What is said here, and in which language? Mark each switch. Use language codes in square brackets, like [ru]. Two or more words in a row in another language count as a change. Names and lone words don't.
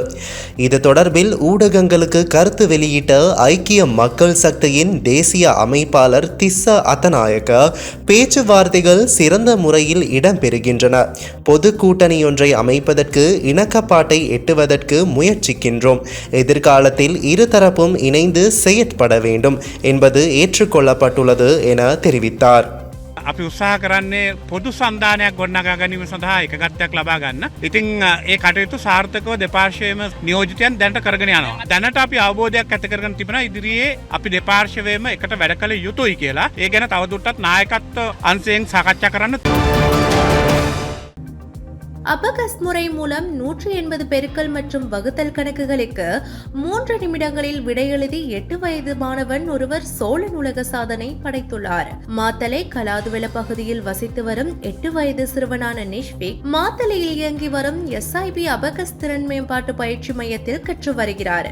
[ta] இது தொடர்பில் ஊடகங்களுக்கு கருத்து வெளியிட்ட ஐக்கிய மக்கள் சக்தியின் தேசிய அமைப்பாளர் திஸ்ஸ அத்தநாயக்க பேச்சுவார்த்தைகள் சிறந்த முறையில் இடம்பெறுகின்றன. பொது கூட்டணியொன்றை அமைப்பதற்கு இணக்கப்பாட்டை எட்டுவதற்கு முயற்சிக்கின்றோம். எதிர்காலத்தில் இருதரப்பும் இணைந்து செயற்பட வேண்டும் என்பது ஏற்றுக்கொள்ளப்பட்டுள்ளது என தெரிவித்தார். [si] අපි උත්සාහ කරන්නේ පොදු සන්ධානයක් ගොඩනගා ගැනීම සඳහා එකගත්තයක් ලබා ගන්න. ඉතින් ඒ කටයුතු සාර්ථකව දෙපාර්ශ්වයේම නියෝජිතයන් දැනට කරගෙන යනවා. දැනට අපි අවබෝධයක් ඇති කරගෙන තිබෙනවා ඉදිරියේ අපි දෙපාර්ශ්වයේම එකට වැඩ කළ යුතුයි කියලා. ඒ ගැන තවදුරටත් නායකත්ව අංශයෙන් සාකච්ඡා කරන්න. [ta] அபகஸ் முறை மூலம் 180 பெருக்கல் மற்றும் வகுத்தல் கணக்குகளுக்கு 3 நிமிடங்களில் விடையெழுதி 8 வயது மாணவன் ஒருவர் சோழ நூலக சாதனை படைத்துள்ளார். மாத்தலை கலாதுவல பகுதியில் வசித்து வரும் 8 வயது சிறுவனான நிஷ்விக் மாத்தலையில் இயங்கி வரும் SIB அபகஸ் திறன் மேம்பாட்டு பயிற்சி மையத்தில் கற்று வருகிறார்.